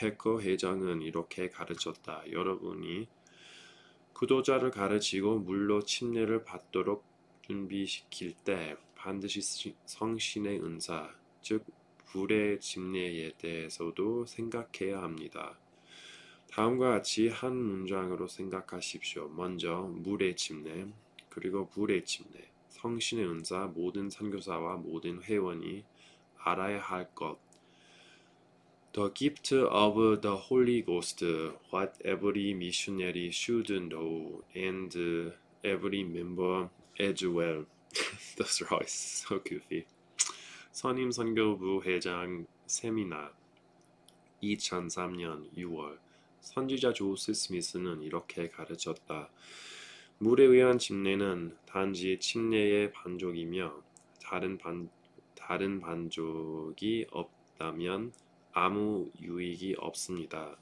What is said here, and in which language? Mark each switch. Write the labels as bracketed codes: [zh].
[ko] 패커 회장은 이렇게 가르쳤다. 여러분이 구도자를 가르치고 물로 침례를 받도록 준비시킬 때 반드시 성신의 은사, 즉 불의 침례에 대해서도 생각해야 합니다. 다음과 같이 한 문장으로 생각하십시오. 먼저 물의 침례, 그리고 불의 침례, 성신의 은사, 모든 선교사와 모든 회원이 알아야 할 것. [en] The gift of the Holy Ghost, what every missionary should know, and every member as well. Those are always so goofy. [ko] 선임 선교부 회장 세미나 2003년 6월 선지자 조스 스미스는 이렇게 가르쳤다. 물에 의한 침례는 단지 침례의 반족이며 다른 반족이 없다면 아무 유익이 없습니다.